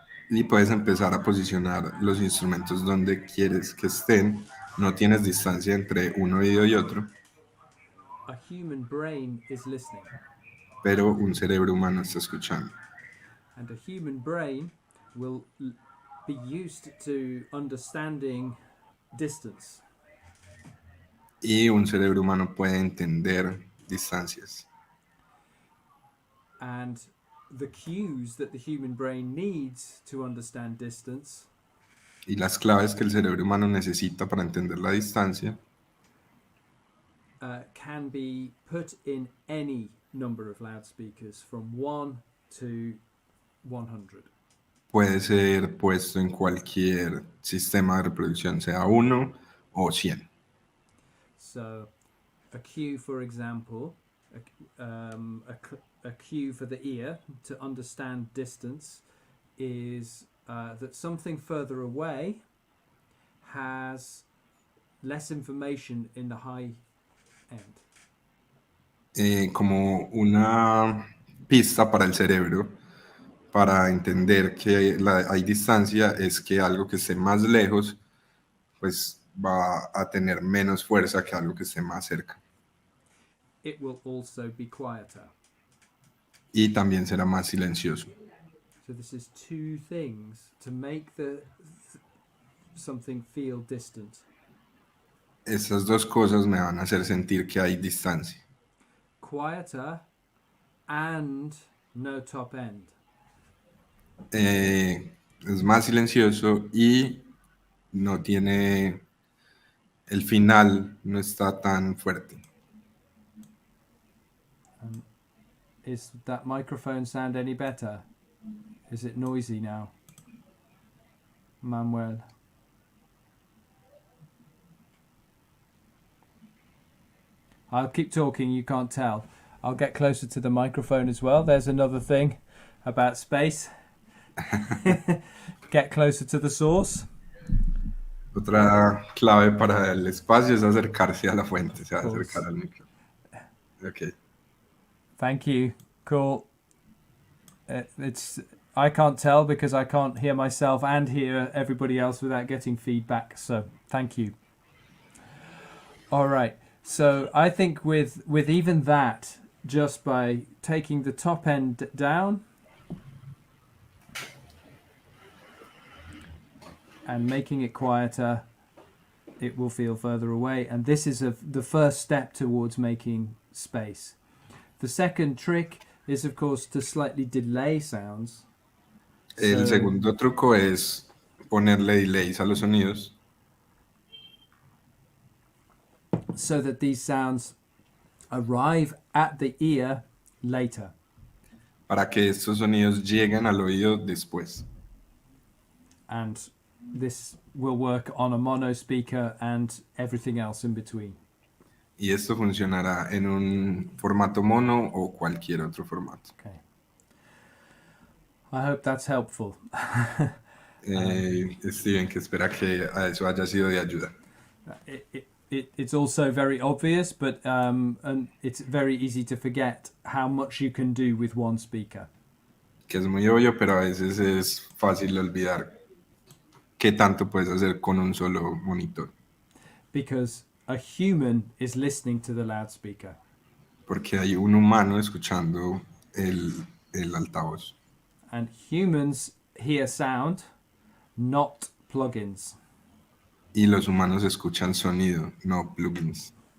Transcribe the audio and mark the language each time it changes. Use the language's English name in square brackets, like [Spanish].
[Spanish] Y puedes empezar a posicionar los instrumentos donde quieres que estén. No tienes distancia entre un oído y otro, [English] A human brain is listening, [Spanish] pero un cerebro humano está escuchando. [English] and a human brain will be used to understanding distance. [Spanish] Y un cerebro humano puede entender distancias. [English] And the cues that the human brain needs to understand distance [Spanish] Y las claves que el cerebro humano necesita para entender la distancia [English] can be put in any number of loudspeakers from 1 to 100. [Spanish] puede ser puesto en cualquier sistema de reproducción, sea 1 o 100. [English] So a cue, for example, a cue for the ear to understand distance is that something further away has less information in the high end. [Spanish] Como una pista para el cerebro para entender que hay distancia es que algo que esté más lejos pues va a tener menos fuerza que algo que esté más cerca. [English] It will also be quieter. [Spanish] Y también será más silencioso. [English] So this is two things to make something feel distant. [Spanish] Estas dos cosas me van a hacer sentir que hay distancia. [English] Quieter and no top end. [Spanish] Es más silencioso y no tiene, el final no está tan fuerte. [English] Is that microphone sound any better? Is it noisy now? Manuel. I'll keep talking, you can't tell. I'll get closer to the microphone as well. There's another thing about space. Get closer to the source. [Spanish] Otra clave para el espacio es acercarse a la fuente, o sea, acercar al micrófono. [English] Okay. Thank you. Cool. I can't tell because I can't hear myself and hear everybody else without getting feedback. So thank you. All right. So I think with even that, just by taking the top end down and making it quieter, it will feel further away. And this is the first step towards making space. The second trick is, of course, to slightly delay sounds. [Spanish] El segundo truco es ponerle delays a los sonidos. [English] So that these sounds arrive at the ear later. [Spanish] Para que estos sonidos lleguen al oído después. [English] And this will work on a mono speaker and everything else in between. [Spanish] Y esto funcionará en un formato mono o cualquier otro formato. [English] Okay. I hope that's helpful. [Spanish] Steven, que espera que a eso haya sido de ayuda. [English] It's also very obvious, but and it's very easy to forget how much you can do with one speaker. [Spanish] Que es muy obvio, pero a veces es fácil olvidar qué tanto puedes hacer con un solo monitor. [English] Because a human is listening to the loudspeaker. [Spanish] Porque hay un humano escuchando el altavoz. [English] And humans hear sound, not plugins. [Spanish] Y los humanos escuchan sonido, no plugins.